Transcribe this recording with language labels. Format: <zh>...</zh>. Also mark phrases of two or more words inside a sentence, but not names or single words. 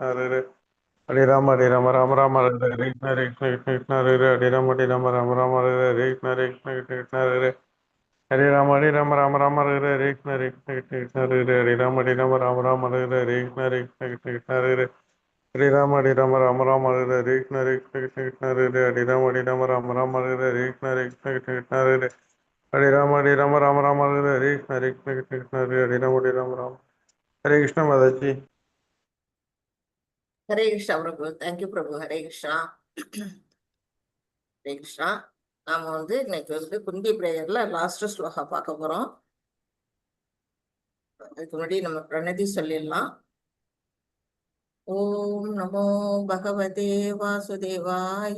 <sa>Hare Rama Rama Hare Hare Krishna Hare Rama Hare Krishna Hare Rama Hare Krishna Hare Rama Rama Hare Krishna Hare Rama Hare Krishna Hare Rama Hare Krishna Hare Rama Hare Krishna Hare Rama Hare Krishna Mataji.</sa> <ta>ஹரே கிருஷ்ணா பிரபு. தேங்க்யூ பிரபு. ஹரே கிருஷ்ணா. ஹரே கிருஷ்ணா. நாம இன்னைக்கு குந்தி பிரேயர்ல லாஸ்ட் ஸ்லோகா பார்க்க போறோம். அதுக்கு முன்னாடி நம்ம பிரணதி சொல்லிடலாம்.</ta> <sa>ॐ नमो भगवते वासुदेवाय.</sa>